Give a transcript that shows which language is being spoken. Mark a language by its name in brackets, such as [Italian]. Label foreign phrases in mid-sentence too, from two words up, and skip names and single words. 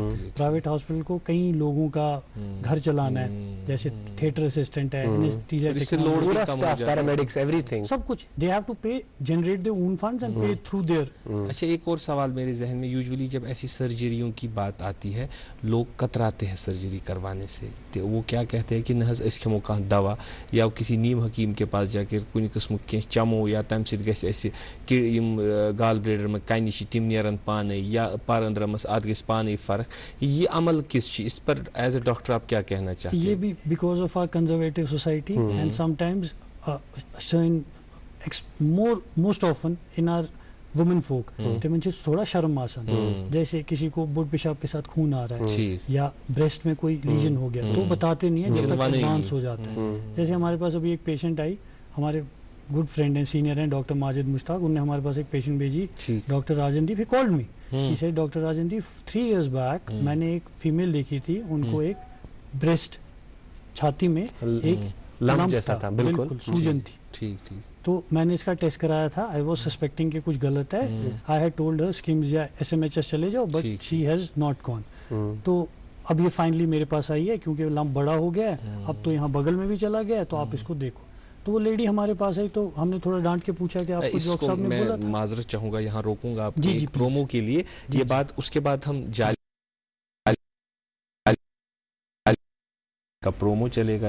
[English] private hospital [Urdu] کو کئی لوگوں کا گھر چلانا ہے, جیسے [English] theatre assistant [Urdu] ہے, [English] paramedics, everything, [Urdu] سب کچھ. [English] they have to pay, generate their own funds and pay through there. [Urdu] اچھا, ایک اور سوال میرے ذہن میں, یوزولی جب ایسی سرجریوں کی بات آتی ہے لوگ کتراتے ہیں سرجری کروانے سے. وہ کیا کہتے ہیں کہ [Kashmiri] نہ حظ اس کھمو کانٛہہ دوا, [Urdu] یا کسی نیم حکیم کے پاس جا کے [Kashmiri] کُنہِ قٕسمُک کینٛہہ چمو, یا تمہِ سۭتۍ گژھِ اَسہِ کہ یم [English] gall bladder [Kashmiri] میں کنہِ چھِ تِم نیرن پانے, یا پر اندرمس اتھ گژھِ پانے فرق. [Urdu] یہ عمل کس چیز, اس پر [English] as a doctor [Urdu] آپ کیا کہنا چاہتے ہیں؟ یہ بھی [English] because of our conservative society and sometimes most often in our women folk, [Kashmiri] تمن چھِ تھوڑا شرم آسان. [Urdu] جیسے کسی کو بڑ پیشاب کے ساتھ خون آ رہا ہے یا بریسٹ میں کوئی لیجن ہو گیا, تو بتاتے نہیں ہیں جب تک ایڈوانس ہو جاتا ہے. جیسے ہمارے پاس ابھی ایک پیشنٹ آئی, ہمارے [English] good friend [Urdu] ہیں, سینئر ہیں, ڈاکٹر ماجد مشتاق, انہوں نے ہمارے پاس ایک پیشنٹ بھیجی, ڈاکٹر راجن دیپ. [English] he called me, he said Doctor Rajandeep 3 years back [Urdu] میں نے ایک فیمیل دیکھی تھی, ان کو ایک بریسٹ چھاتی میں ایک لمپ جیسا تھا, بالکل سوجن تھی. ٹھیک. تو میں نے اس کا ٹیسٹ کرایا تھا. [English] I was suspecting [Urdu] کہ کچھ غلط ہے. [English] I had told her اسکیمز یا SMHS [Urdu] چلے جاؤ, [English] but she has not gone. [Urdu] تو اب یہ فائنلی میرے پاس آئی ہے کیونکہ لمپ بڑا ہو گیا ہے, اب تو یہاں بغل میں بھی چلا گیا ہے, تو آپ اس کو دیکھو. تو وہ لیڈی ہمارے پاس آئی, تو ہم نے تھوڑا ڈانٹ کے پوچھا کہ آپ کو ڈاکٹر صاحب نے بولا تھا. معذرت چاہوں گا, یہاں روکوں گا آپ کو پرومو کے لیے. یہ بات اس کے بعد ہم جالی کا پرومو چلے گا.